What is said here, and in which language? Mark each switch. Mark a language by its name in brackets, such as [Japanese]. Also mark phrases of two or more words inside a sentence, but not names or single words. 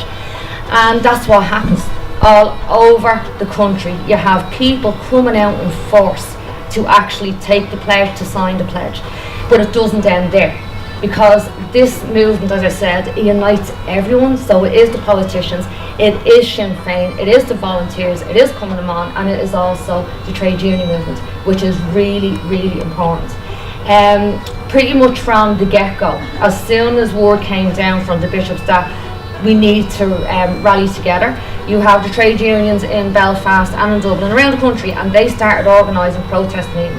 [English] And that's what happens all over the country. You have people coming out in force to actually take the pledge, to sign the pledge. But it doesn't end there, because this movement, as I said, it unites everyone. So it is the politicians, it is Sinn Féin, it is the volunteers, it is Cumann na mBan, and it is also the trade union movement, which is really, really important. Pretty much from the get-go, as soon as word came down from the bishops that we need to rally together, you have the trade unions in Belfast and in Dublin, around the country, and they started organising protest meetings.